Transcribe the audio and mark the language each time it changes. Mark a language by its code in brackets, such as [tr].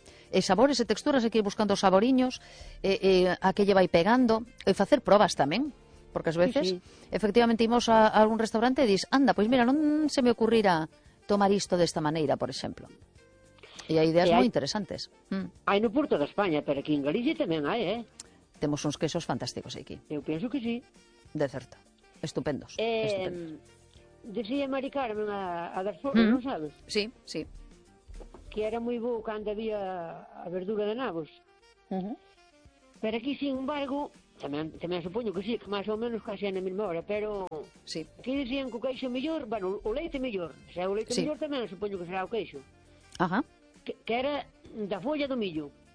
[gl] E sabores e texturas, hai que ir buscando saboriños, a que lle vai pegando, e facer probas tamén, porque ás veces, sí. Efectivamente, imos a algún restaurante e dís, anda, pois mira, non se me ocurrira tomar isto desta maneira, por exemplo. E hai ideas moi interesantes. Hai no Porto de España, pero aquí en Galicia tamén hai, Temos uns quesos fantásticos aquí. Eu penso que sí. De certo. Estupendos. [es] Decía Mari Carmen a dar forma, ¿no sabes? Sí, sí. Que era muy bueno cuando había a verdura de nabos. Pero aquí, sin embargo, también supongo que sí, que más o menos casi en la misma hora, pero... Sí. [gl] Aquí decían que o queixo [es] mejor, bueno, [gl] o leite mejor. O sea, o leite sí. [es] mejor también supongo que será [gl] o queixo. Ajá. Que era da folla do millo.